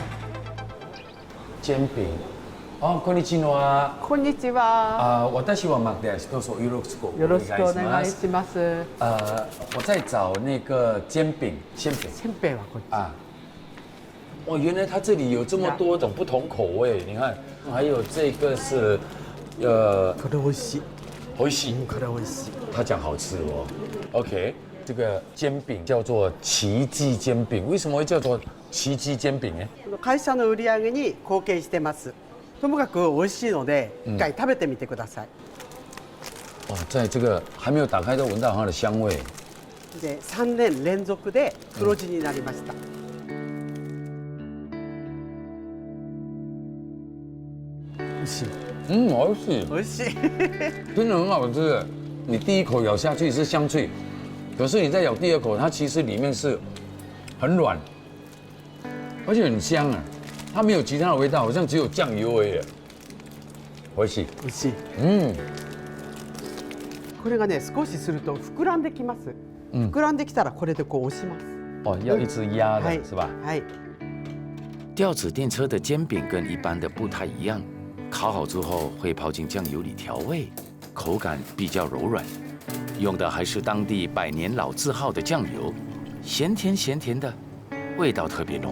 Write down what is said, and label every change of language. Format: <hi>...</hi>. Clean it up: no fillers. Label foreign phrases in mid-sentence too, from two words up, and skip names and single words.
<zh>煎饼。哦，こんにちは。</zh> <ja>こんにちは。私はマクです。どうぞよろしくおよろしくお願願いいします。します。</ja> <zh>我在找那个煎饼，馅饼</zh> <ja>せんべいはこっち。</ja> <zh>啊。哦，原来它这里有这么多种不同口味，你看，还有这个是，</zh> <ja>これ美味しい。美味しい。これ美味しい。</ja> <zh>他讲好吃哦。OK，这个煎饼叫做奇迹煎饼，为什么会叫做奇迹煎饼呢？</zh> <ja>会社の売り上げに貢献してます。ともかく美味しいので、一回食べてみてください。</ja> <zh>哦，在这个还没有打开都闻到它的香味。</zh> <ja>で、3年連続で黒字になりました。美味しい。</ja> <zh>好吃，</zh> <ja>美味しい。</ja> <zh>真的很好吃。你第一口咬下去是香脆，可是你再咬第二口，它其实里面是很软，而且很香啊。它没有其他的味道，好像只有酱油而已。</zh> <ja>美味しい。美味しい。これがね、少しすると膨らんできます。膨らんできたらこれでこう押します。</ja> <zh>哦，要一直压的是吧？</zh> <ja>はい。</ja> <zh>吊子电车的煎饼跟一般的不太一样，烤好之后会泡进酱油里调味，口感比较柔软，用的还是当地100年老字号的酱油，咸甜的，味道特别浓。</zh>